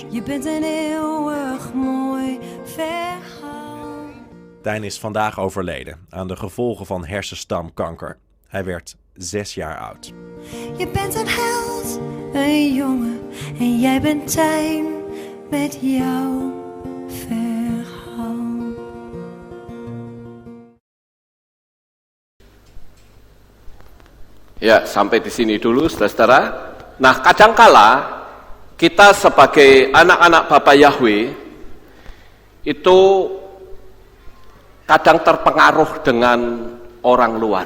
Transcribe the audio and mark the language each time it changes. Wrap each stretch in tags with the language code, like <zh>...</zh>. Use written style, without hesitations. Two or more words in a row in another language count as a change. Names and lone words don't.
<nl>Je bent een eeuwig mooi verhaal. Tijn is vandaag overleden aan de gevolgen van hersenstamkanker. Hij werd 6 jaar oud. Je bent een held, een jongen. En jij bent Tijn met jouw verhaal.</nl> <id>Ya, sampai di sini dulu, saudara. Nah, kadangkala kita sebagai anak-anak Bapa Yahweh itu kadang terpengaruh dengan orang luar.</id>